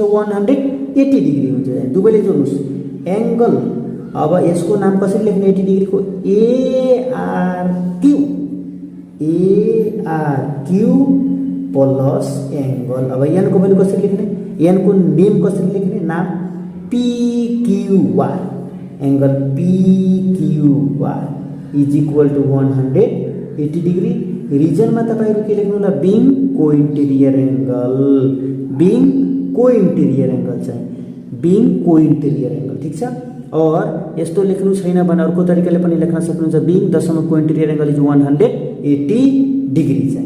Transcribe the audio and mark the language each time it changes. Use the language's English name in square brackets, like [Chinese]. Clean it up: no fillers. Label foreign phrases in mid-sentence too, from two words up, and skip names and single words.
[Nepali] 180 डिग्री हुन्छ। दुवैले जोड्नुस् एंगल। अब यसको नाम कसरी लेख्ने? 80 डिग्री को [English] ARQ plus angle. [Nepali] अब n को भ्यालु कसरी लेख्ने? n को नेम कसरी लेख्ने? नाम PQR। [English] angle PQR is equal to 180 degree. [Nepali] रिजनमा तपाईहरु के लेख्नु होला? [English] being cointerior angle. being cointerior angle चाहिँ being cointerior angle. [Nepali] ठीक छ। और यस्तो लेख्नु छैन भने अर्को तरिकाले पनि लेख्न सक्नुहुन्छ। [English] being the sum of cointerior angle is 180 degree चाहिँ।